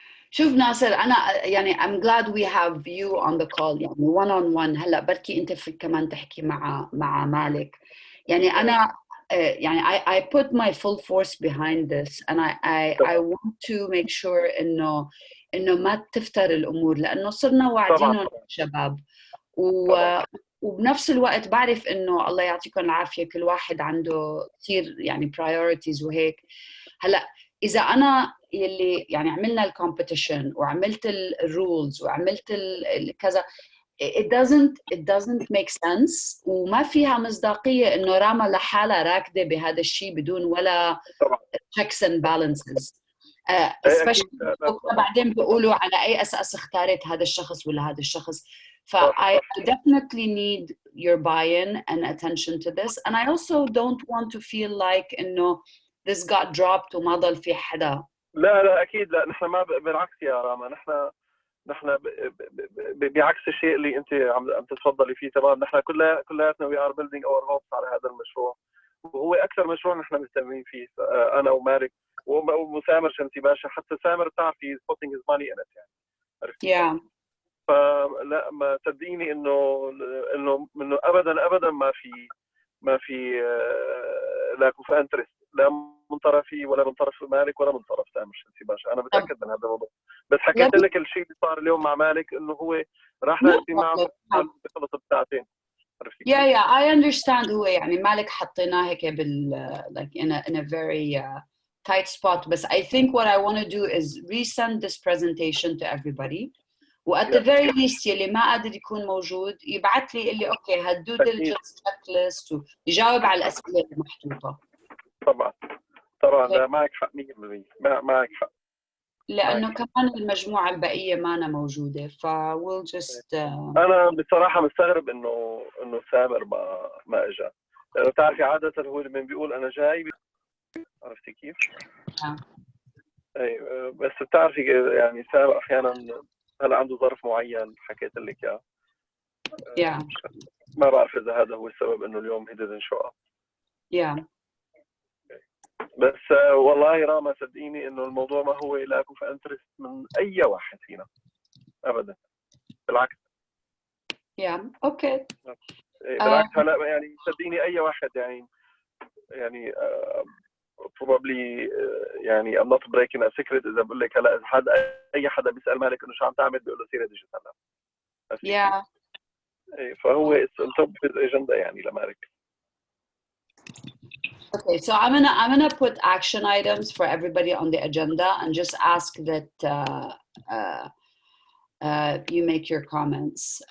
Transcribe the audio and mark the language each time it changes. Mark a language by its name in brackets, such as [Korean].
[Arabic] شوف ناصر، أنا يعني [English] I'm glad we have you on the call، [Arabic] يعني [English] one on one. [Arabic] هلا بركي أنت فيك كمان تحكي مع مالك. يعني أنا يعني [English] I put my full force behind this and I want to make sure [Arabic] إنه ما تفتر الأمور، لأنه صرنا واعدينهم شباب، وبنفس الوقت بعرف إنه الله يعطيكم العافية كل واحد عنده كثير يعني priorities وهيك. هلا إذا أنا يلي يعني عملنا الكومبيتيشن وعملت الرولز وعملت كذا، [English] it doesn't make sense، [Arabic] وما فيها مصداقية إنه راما لحالها راكدة بهذا الشيء بدون ولا [English] checks and balances. [Arabic] especially بعدين بيقولوا على أي أساس اختارت هذا الشخص ولا هذا الشخص. [English] I definitely need your buy-in and attention to this, and I also don't want to feel like إنه this got dropped [Arabic] وما ضل في حدا. لا اكيد لا، نحن ما بالعكس يا راما، نحن بعكس الشيء اللي انت عم تتفضلي فيه تمام. نحن كلياتنا [English] we are building our hopes [Arabic] على هذا المشروع، وهو اكثر مشروع نحن مهتمين فيه انا ومالك وسامر شمسي باشا. حتى سامر بتعرفي [English] putting his money in it [Arabic] يعني، عرفتي؟ فلا ما صدقيني انه ابدا ما في [English] lack of interest, [Arabic] لا من طرفي ولا من طرف مالك ولا من طرف سامر شمسي باشا. انا متاكد من هذا الموضوع، بس حكيت لك الشيء اللي صار اليوم مع مالك انه هو راح لاجتماع بخلص بساعتين، عرفتي؟ [English] I understand. [Arabic] هو يعني مالك حطيناه هيك [English] like in a very tight spot، بس I think what I want to do is resend this presentation to everybody، و at the very least [Arabic] يلي ما قادر يكون موجود يبعث لي اللي اوكي هدو diligence checklist ويجاوب على الاسئله المحطوطه. طبعا لا معك حق 100%، معك حق، لانه كمان المجموعه البقيه ما أنا موجوده، ف [English] we'll just [Arabic] انا بصراحه مستغرب انه سامر ما اجى، لانه بتعرفي عاده هو لما بيقول انا جاي، عرفتي كيف؟ اي بس بتعرفي يعني سامر احيانا هلا عنده ظرف معين حكيت لك اياه. ما بعرف اذا هذا هو السبب انه اليوم [English] he didn't show up. [Arabic] بس والله راما صدقيني انه الموضوع ما هو [English] lack of interest [Arabic] من اي واحد فينا ابدا، بالعكس. اوكي بالعكس هلا يعني صدقيني اي واحد يعني probably يعني [English] I'm not breaking a secret [Arabic] اذا بقول لك هلا اي حدا بيسال مالك انه شو عم تعمل بيقول له سير ديجيت هلا. [English] yeah. [Arabic] فهو [English] it's on top of his agenda [Arabic] يعني لمالك. [English] Okay, so I'm gonna put action items for everybody on the agenda and just ask that you make your comments.